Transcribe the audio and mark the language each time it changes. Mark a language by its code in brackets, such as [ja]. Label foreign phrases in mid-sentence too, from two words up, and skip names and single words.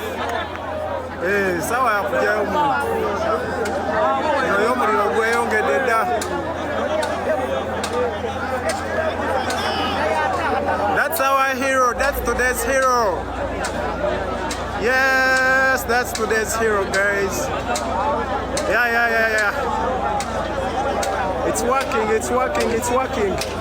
[sw] Sawa ya kujayo mtu. [lg] Noyo muliro gweyongedde dda. [en] That's our hero. That's today's hero. Yes, that's today's hero, guys. Yeah. It's working, it's working, it's working.